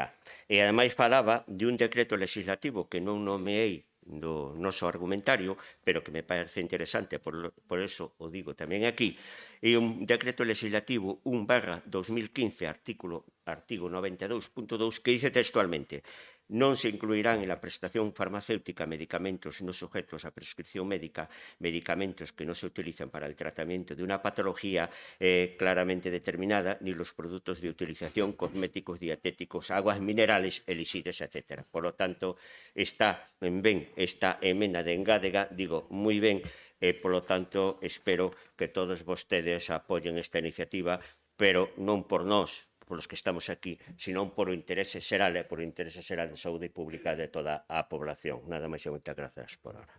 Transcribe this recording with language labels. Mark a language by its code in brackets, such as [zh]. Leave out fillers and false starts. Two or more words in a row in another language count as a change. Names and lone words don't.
[gl] E, ademais, falaba de un decreto legislativo que non nomeei do noso argumentario, pero que me parece interesante, por eso o digo tamén aquí, é un decreto legislativo 1/2015, artigo 92.2, que dice textualmente: non se incluirán [es] en la prestación farmacéutica medicamentos no sujetos a prescripción médica, medicamentos que no se utilizan para el tratamiento de una patología claramente determinada, ni los productos de utilización, cosméticos, dietéticos, aguas minerales, elixires, etc. Por lo tanto, [gl] está ben esta emenda de engádega, digo, moi ben, e, polo tanto, espero que todos vostedes apoyen esta iniciativa, pero non por nós, polos que estamos aquí, senón por o interese xeral e por o interese xeral de saúde pública de toda a población. Nada máis e moitas grazas [es] por ahora.